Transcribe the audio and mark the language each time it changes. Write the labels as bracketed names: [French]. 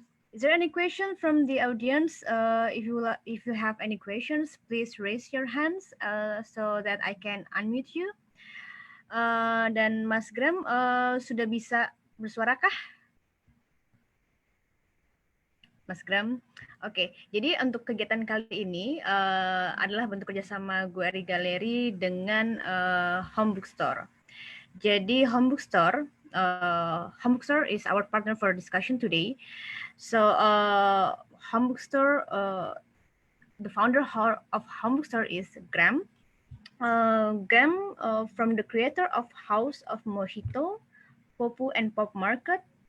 [English] Is there any question from the audience? If you have any questions, please raise your hands so that I can unmute you. [Indonesian] Dan Mas Graham sudah bisa bersuarakah? Mas Graham. Oke, jadi untuk kegiatan kali ini adalah bentuk kerjasama GURI Galeri dengan Home Bookstore. [English] Jadi Home Bookstore is our partner for discussion today. So Home Bookstore, the founder of Home Bookstore is Graham. Graham from the creator of House of Mojito, Popu and Pop Market.